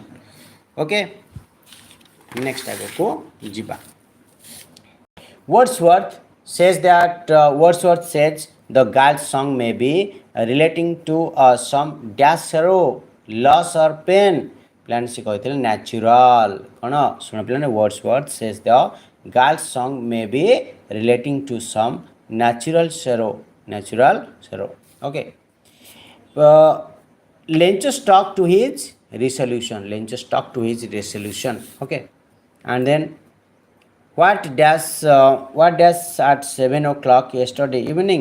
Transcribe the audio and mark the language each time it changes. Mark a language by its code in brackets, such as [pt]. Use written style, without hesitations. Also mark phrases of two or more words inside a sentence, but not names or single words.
[en] Okay. Next [or] ଆଗ ଯିବା. [en] Wordsworth says the girl's song may be relating to some dash sorrow, loss or pain. Plan se [or] କହିଥିଲେ natural କ'ଣ ଶୁଣ ପିଲାମାନେ [en] Wordsworth says the girl's song may be relating to some natural sorrow. Okay. Lencho stuck to his resolution. Okay. And then what does at 7 o'clock yesterday evening?